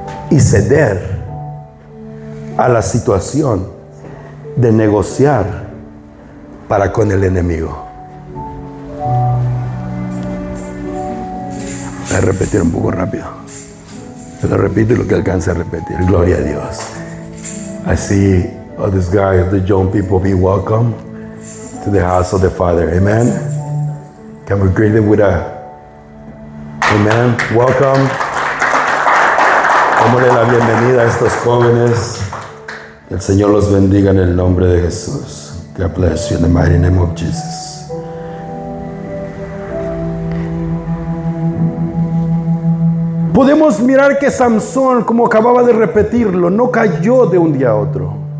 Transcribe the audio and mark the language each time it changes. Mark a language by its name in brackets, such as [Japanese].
[Spanish] y ceder a la situación de negociar para con el enemigo. Voy a repetir un poco rápido. Pero repito lo que alcance a repetir. Gloria a Dios. [English] I see all these guys, the young people, be welcome to the house of the Father. Amen. Can we greet them with a amen? Welcome. [Spanish] Démosle la bienvenida a estos jóvenes. El Señor los bendiga en el nombre de Jesús. [English] God bless you in the mighty name of Jesus. [Spanish] Podemos mirar que Samson, como acababa de repetirlo, no cayó de un día a otro.